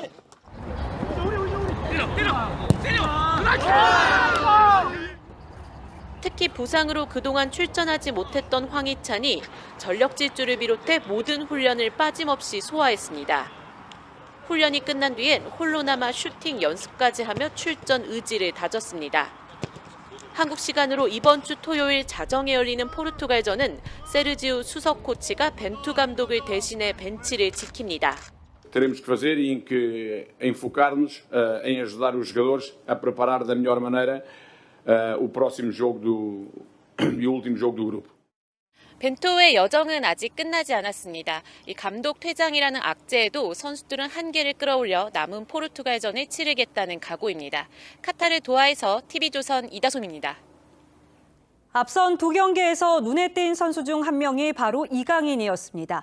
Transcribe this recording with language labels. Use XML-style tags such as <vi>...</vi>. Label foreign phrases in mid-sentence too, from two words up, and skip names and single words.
<ko>특히 부상으로 그동안 출전하지 못했던 황희찬이 전력 질주를 비롯해 모든 훈련을 빠짐없이 소화했습니다. 훈련이 끝난 뒤엔 홀로 남아 슈팅 연습까지 하며 출전 의지를 다졌습니다. 한국 시간으로 이번 주 토요일 자정에 열리는 포르투갈전은 세르지우 수석 코치가 벤투 감독을 대신해 벤치를 지킵니다.</ko> <pt>Teremos que fazer e em que enfocar-nos em ajudar os jogadores a preparar da melhor maneira o próximo jogo e o último jogo do grupo.</pt> <ko>벤투의 여정은 아직 끝나지 않았습니다. 이 감독 퇴장이라는 악재에도 선수들은 한계를 끌어올려 남은 포르투갈전을 치르겠다는 각오입니다. 카타르 도하에서 TV조선 이다솜입니다. 앞선 두 경기에서 눈에 띈 선수 중 한 명이 바로 이강인이었습니다.</ko>